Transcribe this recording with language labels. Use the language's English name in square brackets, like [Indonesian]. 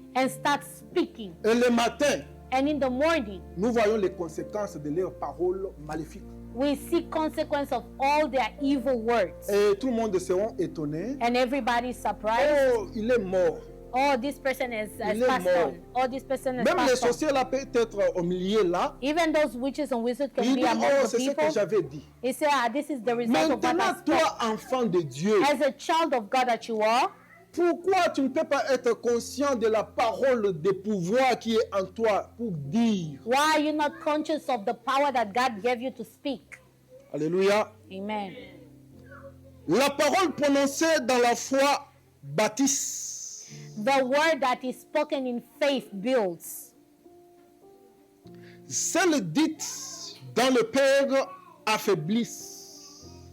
[English] and start speaking. [French] Et le matin, [English] And in the morning, [French] nous voyons les conséquences de leurs paroles maléfiques. [English] we see consequence of all their evil words. [French] Et tout le monde sera étonné. [English] And everybody's surprised. [French] Oh, il est mort. [English] Oh, this person has [French] Il est [English] passed [French] mort. [English] on. Oh, this person has [French] Même les [English] passed on. [French] sorciers là peut être au milieu là. [English] Even those witches and wizards can [French] Il [English] be [French] dit, [English] among [French] oh, [English] the [French] c'est ce que [English] people. [French] j'avais dit. [English] He said, this is the result of what I [French] Maintenant, [English] spoke. [French] toi, enfant de Dieu, [English] As a child of God that you are, [French] pourquoi tu ne peux pas être conscient de la parole de pouvoir qui est en toi pour dire? [English] why are you not conscious of the power that God gave you to speak? [French] Alléluia. [English] Amen. [French] La parole prononcée dans la foi bâtisse. [English] The word that is spoken in faith builds. [French] Celle dite dans le Père affaiblisse.